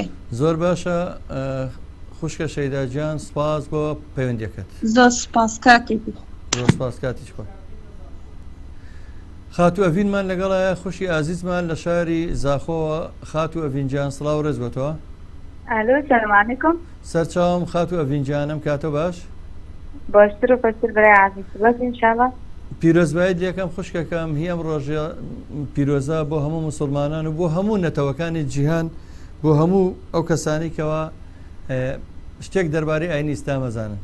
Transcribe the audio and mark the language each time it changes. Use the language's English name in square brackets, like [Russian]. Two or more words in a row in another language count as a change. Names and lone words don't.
[Central Kurdish] زۆر باشە خوشکە شەیداجیان سپاس بۆ پەیوەندیەکەت. زۆر سپاس کاکێکی زۆر سپاس کاتیش بۆ. خاتو ئەڤینمان لەگەڵایە خوشی ئازیزمان لە شاری زاخۆوە خاتو ئەڤینجان سڵاو ڕێز بۆ تۆ. [Arabic] الو السلام عليكم [Central Kurdish] سەرچاوم خاتو ئەڤینجانم کاتۆ باش باشتر و باشتر برای عزیز بس انشاءالله پیرۆزبایت یەکەم خوشکەکەم هی ئەم ڕۆژە پیرۆزە بۆ هەموو مسلمانان و بۆ هەموو نەتەوەکانی جیهان بۆ هەموو ئەو کەسانی کەەوە شتێک دەربارەی ئاینی ئیسلام ئەزانن.